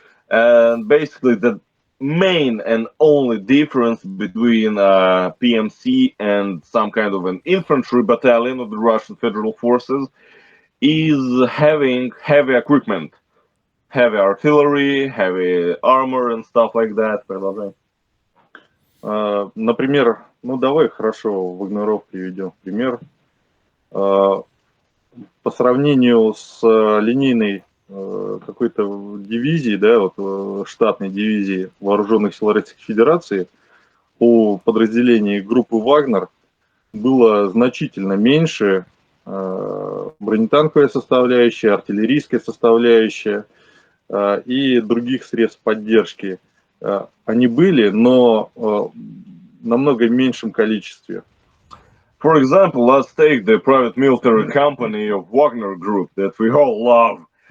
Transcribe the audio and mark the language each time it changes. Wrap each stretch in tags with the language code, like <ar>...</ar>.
<en>And basically the main and only difference between PMC and some kind of an infantry battalion of the Russian Federal Forces is having heavy equipment, heavy artillery, heavy armor and stuff like that.</en> <ru>Например, давай хорошо вагнеров приведем пример. По сравнению с линейной какой-то дивизией, да, вот штатной дивизии вооруженных сил Российской Федерации, у подразделений группы Вагнер было значительно меньше бронетанковая составляющая, артиллерийская составляющая и других средств поддержки. Они были, но намного меньшем количестве.</ru> <en>For example, let's take the private military company of Wagner Group that we all love.</en>